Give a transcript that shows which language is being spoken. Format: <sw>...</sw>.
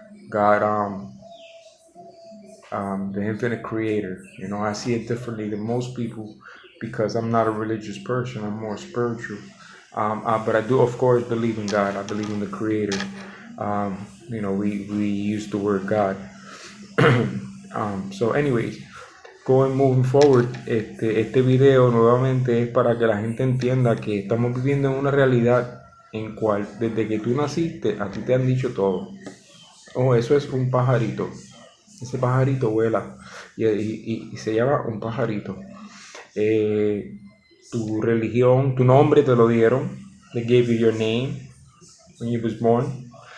<en>God, the infinite creator. I see it differently than most people because I'm not a religious person. I'm more spiritual. But I do, of course, believe in God. I believe in the creator. We use the word God.</en> <es>So anyways, moving forward, este video nuevamente es para que la gente entienda que estamos viviendo en una realidad en cual desde que tú naciste a ti te han dicho todo. Oh, eso es un pajarito. Ese pajarito vuela y se llama un pajarito. Tu religión, tu nombre te lo dieron.</es> <en>They gave you your name when you was born.</en>